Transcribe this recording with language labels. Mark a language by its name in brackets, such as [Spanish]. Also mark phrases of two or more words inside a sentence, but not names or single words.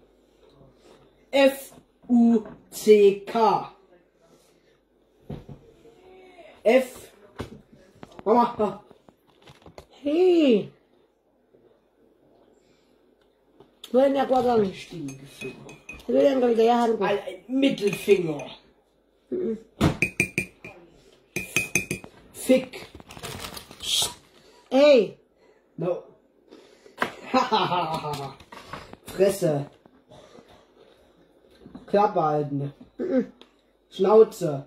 [English] F-U-C-K. F. Mama. [Filipino] Hey! Wala niya ako agang. Sabi lang kaligayahan ko. [German] Ein Mittelfinger. Fick. Hey! No. Fresse. Klappe halten. Schnauze.